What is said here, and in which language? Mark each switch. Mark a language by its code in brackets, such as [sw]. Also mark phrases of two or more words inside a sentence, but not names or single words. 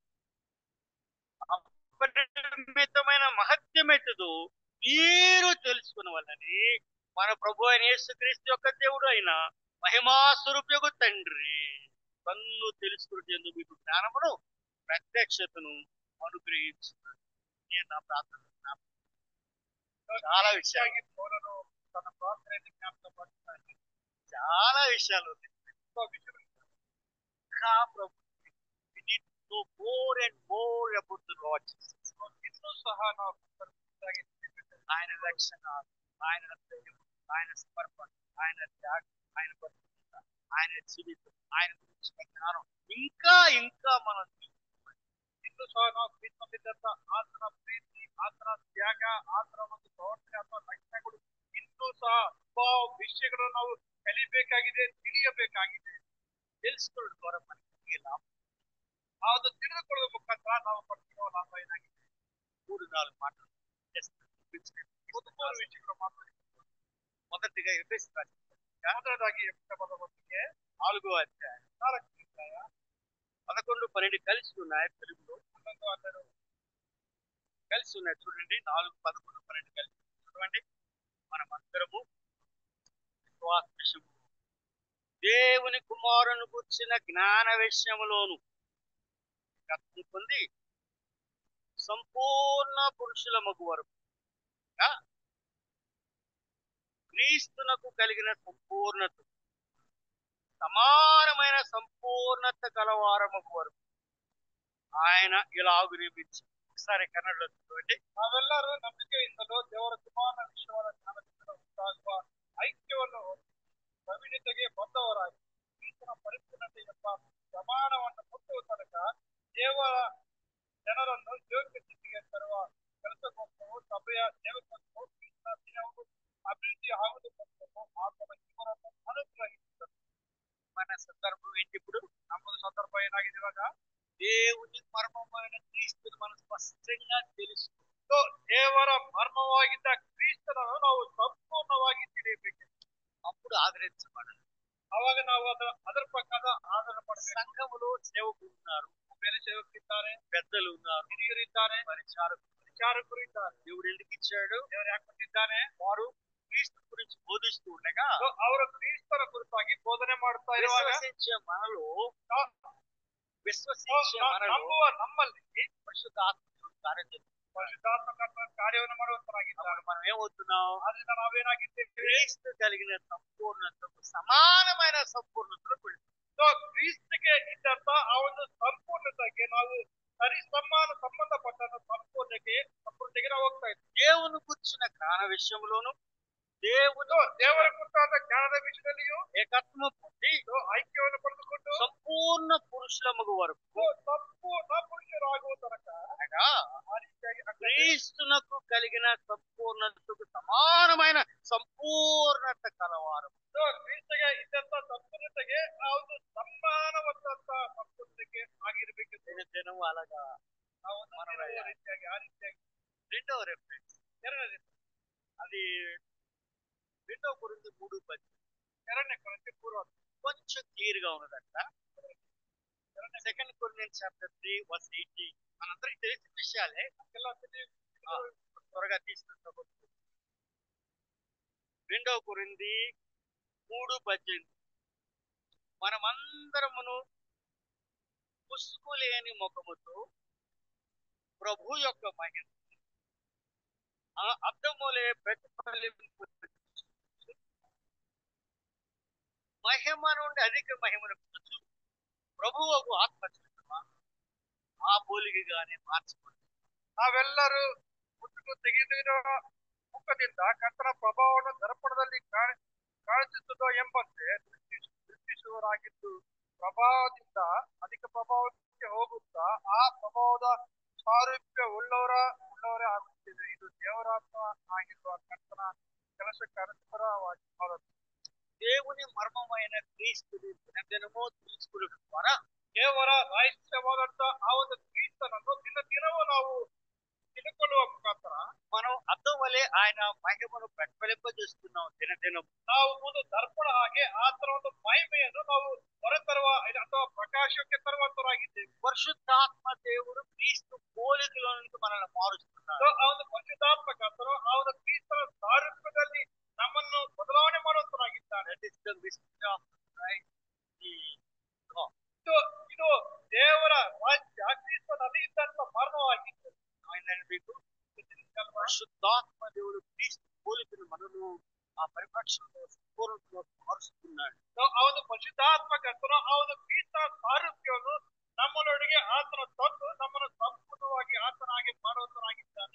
[te] అపరిమితమైన మహత్యమెట్టుదు మీరు తెలుసుకున్న వల్లని మన ప్రభు అయిన యేసుక్రీస్తు యొక్క దేవుడు అయిన మహిమాస్వరూపయగు తండ్రి తన్ను తెలుసుకునేందుకు మీకు జ్ఞానమును ప్రత్యక్షతను అనుగ్రహించున్నాడు. నేను నా ప్రార్థన చాలా విషయాలు పౌలను తన ప్రార్థనని జ్ఞాపకం పడుతున్నాడు. చాలా విషయాలు ఇంకా ప్రభు [en] more and more about the Lord Jesus. [kn] ಇನ್ನೂ ಸಹ ನಾವು [te] ఆయన రక్షణ, ఆయన ప్రేమ, ఆయన సమర్పణ, ఆయన త్యాగం, ఆయన పరిశుద్ధత, ఆయన జీవితం, ఆయన గురించి జ్ఞానం ఇంకా ఇంకా మనం [kn] ಇನ್ನೂ ಸಹ ನಾವು ಕ್ರಿಸ್ತನಿದ್ದಂತ ಆತನ ಪ್ರೀತಿ, ಆತನ ತ್ಯಾಗ, ಆತನ ಒಂದು ಪ್ರವರ್ತನೆ ಅಥವಾ ರಕ್ಷಣೆಗಳು ಇನ್ನೂ ಸಹ ತುಂಬಾ ವಿಷಯಗಳನ್ನು ನಾವು ಕಲಿಬೇಕಾಗಿದೆ, ತಿಳಿಯಬೇಕಾಗಿದೆ. [te] తెలుసుకోవడం ద్వారా మనకి లాభం. [kn] ಆ ಒಂದು ತಿಳಿದುಕೊಳ್ಳುವ ಮುಖಾಂತರ ನಾವು ಪಡೆಯುವ ಲಾಭ ಏನಾಗಿದೆ? [te] 3-4 మాటలు [kn] ಮೂರು ವಿಷಯಗಳು ಮಾತಾಡಿಕೊಂಡು [te] మొదటిగా ఎఫెసు [kn] ಮೊದಲದಾಗಿ ಪದಕ್ಕೆ [te] 4వ అధ్యాయం 11, 12 కలిసి ఉన్నాయి. తెలుగులో 11 కలిసి ఉన్నాయి. చూడండి, 4, 11, 12 కలిసి చూడండి. మనం అందరము విశ్వాస విషయము, దేవుని కుమారుని కూర్చిన జ్ఞాన విషయములోను కత్తి పొంది సంపూర్ణ పురుషుల మగు వరకు క్రీస్తునకు కలిగిన సంపూర్ణత, సమానమైన సంపూర్ణత గలవారమగు వరకు ఆయన ఇలాగు నియమించి. ఒకసారి కన్నడలో చూడండి. [kn] ನಾವೆಲ್ಲರೂ ನಂಬಿಕೆಯಿಂದಲೂ ದೇವರ ಕುಮಾರನ ವಿಷಯವಾದ ಜ್ಞಾನದಿಂದ ಉಂಟಾಗುವ ಐಕ್ಯವನ್ನು ಪ್ರವೀಣತೆಗೆ ಬಂದವರಾಗಿ ಕ್ರಿಸ್ತನ ಪರಿಪೂರ್ಣತೆ ಎಂಬ ಪ್ರಮಾಣವನ್ನು ಮುಟ್ಟುವ ತನಕ ದೇವರ ಜನರನ್ನು ಯೋಗ್ಯ ಸ್ಥಿತಿಗೆ ತರುವ ಕೆಲಸಕ್ಕೋಸ್ಕರವೂ ಸಭೆಯ ಸೇವಕರು ಕ್ರಿಸ್ತನ ದೇಹವು ಅಭಿವೃದ್ಧಿ ಆಗುವುದಕ್ಕೋಸ್ಕರವೂ ಆತನ ಇವರನ್ನು ಅನುಗ್ರಹಿಸಿದರು. [te] మన సందర్భం ఏంటి ఇప్పుడు? [kn] ನಮ್ಮ ಸಂದರ್ಭ ಏನಾಗಿದೆ ಇವಾಗ? [te] దేవుని మర్మమైన క్రీస్తుని మనం స్పష్టంగా తెలుసుకో. [kn] ದೇವರ ಮರ್ಮವಾಗಿದ್ದ ಕ್ರಿಸ್ತನನ್ನು ನಾವು ಸಂಪೂರ್ಣವಾಗಿ ತಿಳಿಯಬೇಕು. [te] అప్పుడు ఆదరించబడాలి. [kn] ಅವಾಗ ನಾವು ಅದರ ಪ್ರಕಾರ ಆಧಾರ ಪಡಬೇಕು. [te] సంఘములో సేవకులు ఉన్నారు, [kn] ಬೇರೆ ಸೇವಕರಿದ್ದಾರೆ, [te] పెద్దలు ఉన్నారు, [kn] ಹಿರಿಯರಿದ್ದಾರೆ, ವಿಚಾರಕರು ಇದ್ದಾರೆ. [te] దేవుడు ఎందుకు ఇచ్చాడు? [kn] ದೇವರು ಯಾಕೆ ಕೊಟ್ಟಿದ್ದಾನೆ? [te] వారు క్రీస్తు గురించి బోధిస్తూ ఉండగా [kn] ಅವರು ಕ್ರಿಸ್ತನ ಕುರಿತಾಗಿ ಬೋಧನೆ ಮಾಡುತ್ತಾ ಇರುವಾಗ [te] విశ్వసించే మనలో [kn] ನಂಬುವ ನಮ್ಮಲ್ಲಿ [te] పరిశుద్ధాత్మ కార్యం [kn] ಪರಿಶುದ್ಧಾತ್ಮ ಕಾರ್ಯವನ್ನು ಮಾಡುವಂತರಾಗಿದ್ದಾರೆ. [te] మనం ఏమవుతున్నాం? [kn] ಆದ್ರಿಂದ ನಾವೇನಾಗಿದ್ದೇವೆ? [te] క్రీస్తు కలిగిన సంపూర్ణతకు సమానమైన సంపూర్ణతలో [kn] ಕ್ರಿಸ್ತಿಗೆ ಇದ್ದಂತ ಆ ಒಂದು ಸಂಪೂರ್ಣತೆಗೆ ನಾವು ಸಂಬಂಧಪಟ್ಟ ಸಂಪೂರ್ಣತೆಗೆ ನಾವು ಹೋಗ್ತಾ ಇದ್ದೀವಿ. [te] దేవుని కూర్చున్న జ్ఞాన విషయంలోను [kn] ದೇವರ ಕುರಿತಾದ ಜ್ಞಾನದ ವಿಷಯದಲ್ಲಿಯೂ [te] ఏకత్వం పొంది [kn] ಐಕ್ಯವನ್ನು ಪಡೆದುಕೊಂಡು [te] సంపూర్ణ పురుషుల మగు వరకు [kn] ಸಂಪೂರ್ಣ ಪುರುಷರಾಗುವ ತನಕ [te] అనగా [kn] ಆ ರೀತಿಯಾಗಿ [te] క్రీస్తునకు కలిగిన సంపూర్ణతకు సమానమైన సంపూర్ణత కలవారు. [kn] ಕ್ರಿಸ್ತಗೆ ಇದ್ದಂತ ಸಂಪೂರ್ಣತೆಗೆ ಆ ಒಂದು ಸಮಾನವಾದಂತ ಸಂಪೂರ್ಣತೆಗೆ ಆಗಿರ್ಬೇಕು. [te] దినదినము అలాగా [kn] ರೀತಿಯಾಗಿ ಆ ರೀತಿಯಾಗಿ. [te] రెండవ ರೆಫರೆನ್ಸ್, [kn] ಎರಡನೇ [te] అది 2 కొరింథీ 3:10. [kn] ಎರಡನೇ ಕೊರಿಂಥీ ಪೂರ್ವ [te] కొంచెం క్లియర్ గా ఉన్నదంట. 2 కొరింథీన్స్ చాప్టర్ 3:18. మనందరికి తెలిసిన విషయాలే, [kn] ಎಲ್ಲ [te] త్వరగా తీసుకుంటాం. 2 కొరింథీ 3:18. మనమందరమును పుసుకులేని ముఖముతో ప్రభు యొక్క మహిమ అద్దములే ప్రతిఫలింపు మహిమ నుండి అధిక మహిమను పొందుచు ప్రభువుకు ఆత్మచేతన ఆ పోలికగానే మార్చుకోండి. [kn] ನಾವೆಲ್ಲರೂ ಮುಟ್ಟುಕು ತೆಗೆದಿರುವ ಮುಖದಿಂದ ಕರ್ತನ ಪ್ರಭಾವವನ್ನು ದರ್ಪಣದಲ್ಲಿ ಕಾಣಿಸುತ್ತದೋ ಎಂಬಂತೆ ದೃಷ್ಟಿಸುವರಾಗಿದ್ದು ಪ್ರಭಾವದಿಂದ ಅಧಿಕ ಪ್ರಭಾವಕ್ಕೆ ಹೋಗುತ್ತಾ ಆ ಪ್ರಭಾವದ ಸಾರೂಪ್ಯ ಉಳ್ಳವರೇ ಆಗುತ್ತಿದೆ. ಇದು ದೇವರಾತ್ಮ ಆಗಿರುವ ಕರ್ತನ ಕೆಲಸಕ್ಕೆ ಅನುಸಾರವಾಗಿ ಮಾಡುತ್ತೆ. [te] దేవుని మర్మమైన క్రీస్తుని దినదినము తెలుసుకోవడం ద్వారా [kn] ದೇವರ ರಹಸ್ಯವಾದಂತ ಆ ಒಂದು ಕ್ರಿಸ್ತನನ್ನು ದಿನವೂ ನಾವು ತಿಳ್ಕೊಳ್ಳುವ ಮುಖಾಂತರ [te] మనం అద్దం వలె ఆయన మహిమను ప్రతిఫలింపజేస్తున్నాం. దినదినం [kn] ನಾವು ಒಂದು ದರ್ಪಣ ಹಾಗೆ ಆತನ ಒಂದು ಮಹಿಮೆಯನ್ನು ನಾವು ಹೊರತರುವ ಅಥವಾ ಪ್ರಕಾಶಕ್ಕೆ ತರುವಂತರಾಗಿದ್ದೇವೆ. [te] పరిశుద్ధాత్మ దేవుడు క్రీస్తు పోలికలో నుంచి మనల్ని మారుస్తున్నాడు. [kn] ಆ ಒಂದು ಪರಿಶುದ್ಧಾತ್ಮ ಕರ್ತನು ಆ ಒಂದು ಕ್ರಿಸ್ತನ ಸಾರೂಪ್ಯದಲ್ಲಿ ನಮ್ಮನ್ನು ಬದಲಾವಣೆ ಮಾಡುವಂತರಾಗಿದ್ದಾನೆ. ಇದು ದೇವರ ರಾಜ್ಯ ಕ್ರಿಸ್ತನಲ್ಲಿ ಇದ್ದಂತ ಮರ್ಮವಾಗಿತ್ತು. [te] పరిశుద్ధాత్మ దేవుడు క్రీస్తు పోలికను మనను ఆ పరిపక్షంలో సంపూర్ణంలో మారుస్తున్నాడు. [kn] ಆ ಒಂದು ಪರಿಶುದ್ಧಾತ್ಮ ಕರ್ತನು ಆ ಒಂದು ಕ್ರಿಸ್ತನ ಸಾರೂಪ್ಯವನ್ನು ನಮ್ಮನೊಳಗೆ ಆತನ ತಂದು ನಮ್ಮನ್ನು ಸಂಪೂರ್ಣವಾಗಿ ಆತನಾಗಿ ಮಾಡುವಂತರಾಗಿದ್ದಾನೆ.